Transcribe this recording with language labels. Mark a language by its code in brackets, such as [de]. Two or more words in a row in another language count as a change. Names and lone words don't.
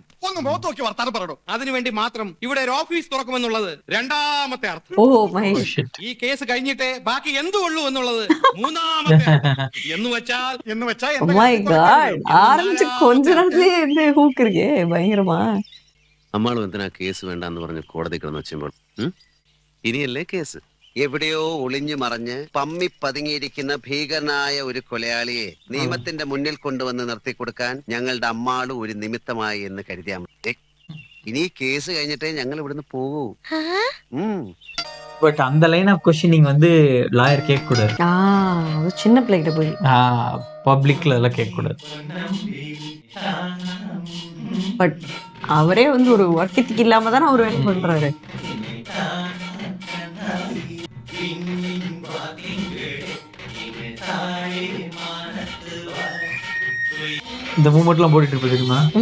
[ml] ഒന്ന് മുഖത്ത് നോക്കി വർത്താനം പറയണോ? അതിനുവേണ്ടി മാത്രം ഇവിടെ ഒരു ഓഫീസ് തുറക്കുമെന്നുള്ളത് രണ്ടാമത്തെ അർത്ഥം. [en] Oh my. [ml] ഈ കേസ് കഴിഞ്ഞിട്ടേ ബാക്കി എന്തുള്ളൂ എന്നുള്ളത് മൂന്നാമത്തെ അർത്ഥം. എന്ന് വെച്ചാൽ [en] Oh my god. [ta] ആരംഭിച്ച് கொஞ்ச நேரத்திலே இந்த ஹூக் இருக்கே பயங்கரமா. [ml] അമ്മാളും എന്തിനാ കേസ് വേണ്ടെന്ന് പറഞ്ഞ് കോടതി കിടന്ന് വെച്ചുമ്പോൾ ഇനിയല്ലേ കേസ്? എവിടെയോ ഒളിഞ്ഞു മറഞ്ഞ് പമ്മി പതുങ്ങിയിരിക്കുന്ന ഭീകരനായ ഒരു കൊലയാളിയെ നിയമത്തിന്റെ മുന്നിൽ കൊണ്ടുവന്ന് നിർത്തിക്കൊടുക്കാൻ ഞങ്ങളുടെ അമ്മാള് ഒരു നിമിത്തമായി എന്ന് കരുതിയാൽ മതി. ഇനി ഈ കേസ് കഴിഞ്ഞിട്ടേ ഞങ്ങൾ ഇവിടുന്ന് പോകൂ. [ta] பட் அந்த [en] line of questioning [ta] வந்து லாயர் கேட்க கூடாது. அது சின்ன பிள்ளைகிட்ட போய் பப்ளிக்ல எல்லாம் கேட்க கூடாது. பட் அவரே வந்து ஒரு [en] work ethic [ta] இல்லாம தானே அவர் வேலை பண்றாரு. இந்த மூமெண்ட்லாம் போட்டுட்டு இருப்பது தெரியுமா?